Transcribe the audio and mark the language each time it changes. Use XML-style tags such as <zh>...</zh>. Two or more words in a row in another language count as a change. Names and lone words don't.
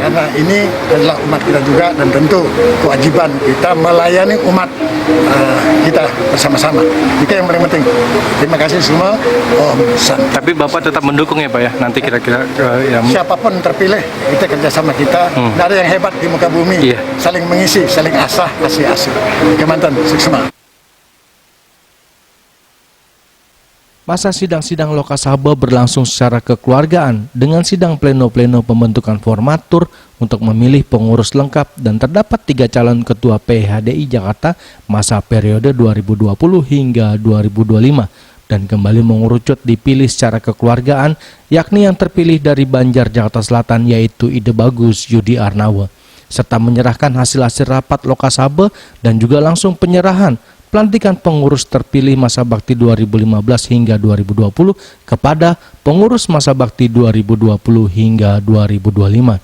<id>Karena ini adalah umat kita juga dan tentu kewajiban kita melayani umat kita bersama-sama. Itu yang paling penting. Terima kasih semua.</id> <sa>Om Santi.</sa> <id>Tapi Bapak tetap mendukung ya Pak ya? Nanti kira-kira siapapun terpilih, kita kerjasama kita. Tidak ada yang hebat di muka bumi. Iya. Saling mengisi, saling asah, asih-asih. Kemantan, sukses. Masa sidang-sidang Lokasabha berlangsung secara kekeluargaan dengan sidang pleno-pleno pembentukan formatur untuk memilih pengurus lengkap dan terdapat 3 calon ketua PHDI Jakarta masa periode 2020 hingga 2025 dan kembali mengerucut dipilih secara kekeluargaan, yakni yang terpilih dari Banjar Jakarta Selatan yaitu Ide Bagus Yudi Arnawa, serta menyerahkan hasil-hasil rapat Lokasabha dan juga langsung penyerahan pelantikan pengurus terpilih masa bakti 2015 hingga 2020 kepada pengurus masa bakti 2020 hingga 2025.</id>